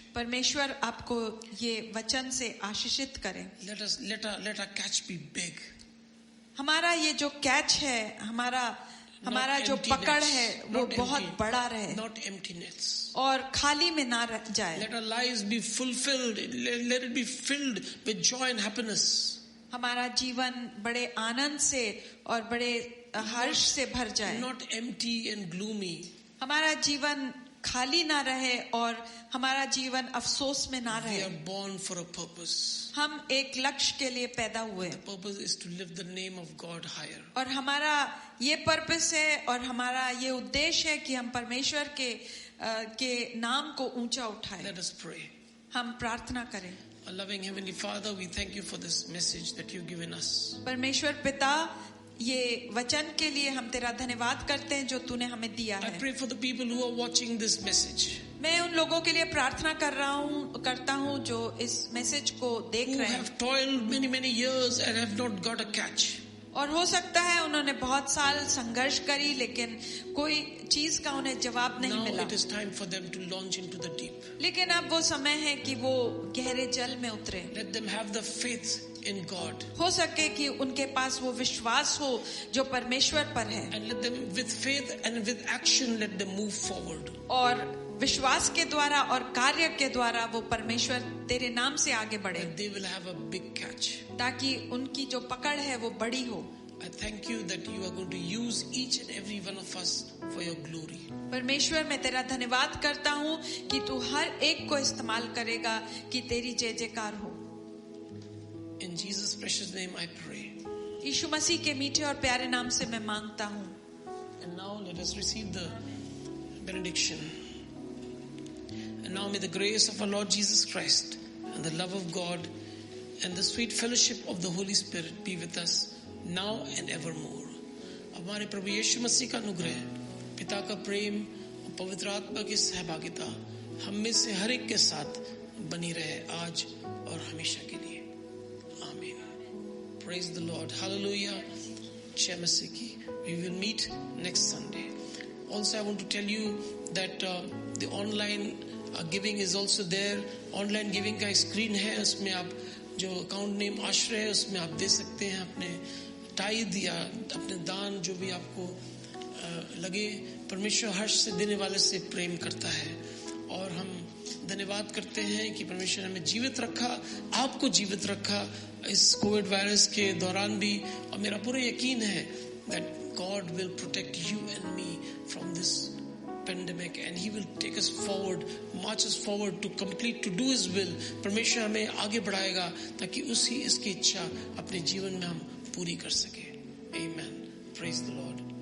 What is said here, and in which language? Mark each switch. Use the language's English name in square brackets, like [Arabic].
[Hindi] परमेश्वर आपको ये वचन से आशीषित करे. [English] Let our catch be big. [Hindi] हमारा ये जो कैच है, हमारा जो पकड़ है वो बहुत बड़ा रहे. [English] Not empty nets. [Hindi] और खाली में ना रह जाए. [English] Let our lives be fulfilled. Let it be filled with joy and happiness. [Hindi] हमारा जीवन बड़े आनंद से और बड़े हर्ष से भर जाए. [English] Not empty and gloomy. [Hindi] हमारा जीवन खाली ना रहे और हमारा जीवन अफसोस में ना रहे. [English] We are born for a purpose. [Hindi] हम एक लक्ष्य के लिए पैदा हुए. [English] The purpose is to live the name of God higher. [Hindi] और हमारा ये पर्पस है और हमारा ये उद्देश्य है कि हम परमेश्वर के नाम को ऊंचा उठाएं. [English] Let us pray. [Hindi] हम प्रार्थना करें. [English] Our loving Heavenly Father, we thank you for this message that you've given us. [Hindi] परमेश्वर पिता, ये वचन के लिए हम तेरा धन्यवाद करते हैं जो तूने हमें दिया [English] I [Hindi] है. [English] pray for the people who are watching this message, [Hindi] मैं उन लोगों के लिए प्रार्थना करता हूँ जो इस मैसेज को देख [English] who [Hindi] रहे हैं [English] have toiled many years and have not got a catch. [Hindi] और हो सकता है उन्होंने बहुत साल संघर्ष करी लेकिन कोई चीज का उन्हें जवाब नहीं [English] Now [Hindi] मिला, [English] it is time for them to launch into the deep. [Hindi] लेकिन अब वो समय है कि वो गहरे जल में उतरे। [English] Let them have the faith in God. [Hindi] हो सके कि उनके पास वो विश्वास हो जो परमेश्वर पर है, [English] And let them, with faith and with action, let them move forward. [Hindi] और विश्वास के द्वारा और कार्य के द्वारा वो परमेश्वर तेरे नाम से आगे बढ़े, [English] And they will have a big catch. [Hindi] ताकि उनकी जो पकड़ है वो बड़ी हो। [English] I thank you that you are going to use each and every one of us for your glory. [Hindi] परमेश्वर मैं तेरा धन्यवाद करता हूँ कि तू हर एक को इस्तेमाल करेगा कि तेरी जय जयकार हो। [English] In Jesus' precious name I pray. [Hindi] यीशु मसीह के मीठे और प्यारे नाम से मैं मांगता हूँ। [English] And now let us receive the benediction. And now may the grace of our Lord Jesus Christ and the love of God and the sweet fellowship of the Holy Spirit be with us now and evermore. [Hindi] हमारे प्रभु यीशु मसीह का अनुग्रह, पिता का प्रेम और पवित्र आत्मा की सहभागिता हम में से हर एक के साथ बनी रहे आज और हमेशा के लिए। [English] आमीन। Praise the Lord. Hallelujah. [Hindi] जय मसीह की। [English] We will meet next Sunday. Also, I want to tell you that the online giving is also there. [Hindi] Online giving का स्क्रीन है, उसमें आप जो अकाउंट नेम आश्रय है उसमें आप दे सकते हैं अपने टाइद या अपने दान, जो भी आपको लगे। परमेश्वर हर्ष से देने वाले से प्रेम करता है, और हम धन्यवाद करते हैं कि परमेश्वर ने हमें जीवित रखा, आपको जीवित रखा इस कोविड वायरस के दौरान भी। और मेरा पूरा यकीन है [English] that God will protect you and me from this pandemic, and He will take us forward, march us forward to complete, to do His will. [Hindi] परमेश्वर हमें आगे बढ़ाएगा ताकि उसी इसकी इच्छा अपने जीवन में हम पूरी कर सके। [English] Amen. Praise the Lord.